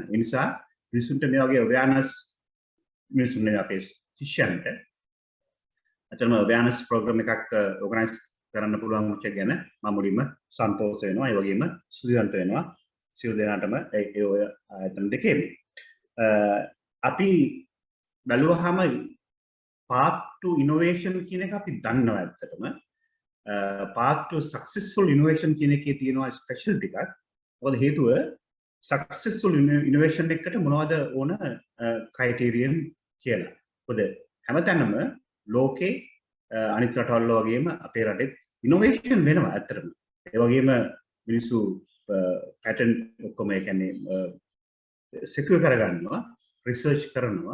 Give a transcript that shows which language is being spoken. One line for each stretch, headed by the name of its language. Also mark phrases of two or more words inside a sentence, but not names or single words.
Sinhala: ඒ නිසා මිනිස්සුන්ට මේ වගේ awareness මිනිස්සුන්ගේ අපේ ශිෂ්‍යයන්ට අතරම
English: awareness program
Sinhala: එකක් organize කරන්න පුළුවන් වෙච්ච ගැන මම මුලින්ම සන්තෝෂ වෙනවා. ඒ වගේම ස්තුතිවන්ත වෙනවා සියලු දෙනාටම ඒ ඔය ආයතන දෙකේම. අපි බැලුවාම
English: path to innovation
Sinhala: කියන එක අපි දන්නවා ඇත්තටම.
English: path to successful innovation
Sinhala: කියන එකේ තියෙනවා ස්පෙෂල් ටිකක්. මොකද හේතුව
English: successful innovation
Sinhala: එකට මොනවද ඕන criterion කියලා. මොකද හැමතැනම ලෝකේ අනිත් රටවල් වගේම අපේ රටේ innovation වෙනවා ඇත්තටම. ඒ වගේම මිනිස්සු patent ඔක්කොම ඒ කියන්නේ secure කරගන්නවා, research කරනවා.